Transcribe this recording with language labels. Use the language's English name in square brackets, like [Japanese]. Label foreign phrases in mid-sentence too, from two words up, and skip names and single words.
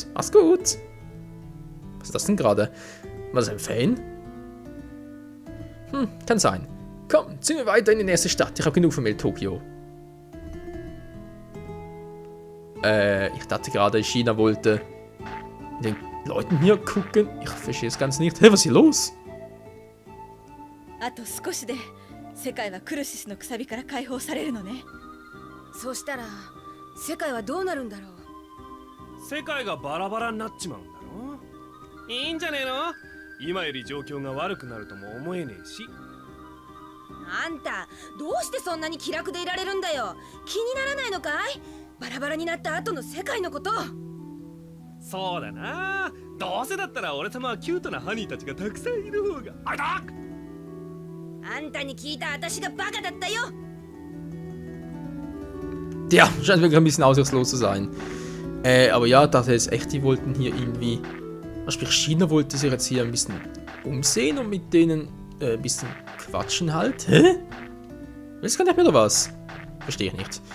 [German] Mach's gut. Was ist das denn gerade? War das ein Fan? Kann sein. Komm, ziehen wir weiter in die nächste Stadt. Ich habe genug von Melitokio. Ich dachte gerade, China wollte den Leuten hier gucken. Ich verstehe es ganz nicht. Hey, was ist hier los? [Japanese] あと少しで世界はクルシスのくさびから解放されるのね。そうしたら世界はどうなるんだろう。世界がバラバラになっちまうんだろ。いいんじゃねえの。今より状況が悪くなるとも思えねえし。あんたどうしてそんなに気楽でいられるんだよ。気にならないのかい？バラバラになった後の世界のこと。そうだな。どうせだったら俺様はキュートなハニーたちがたくさんいる方が。あれだ。あんたに聞いた私がバカだったよ。 [German] Ja, scheint wirklich ein bisschen aussichtslos zu sein. Aber ja, ich dachte jetzt echt, die wollten hier irgendwie. Sprich, China wollte sich jetzt hier ein bisschen umsehen und mit denen ein bisschen quatschen halt. Hä? Willst du gar nicht mehr oder was?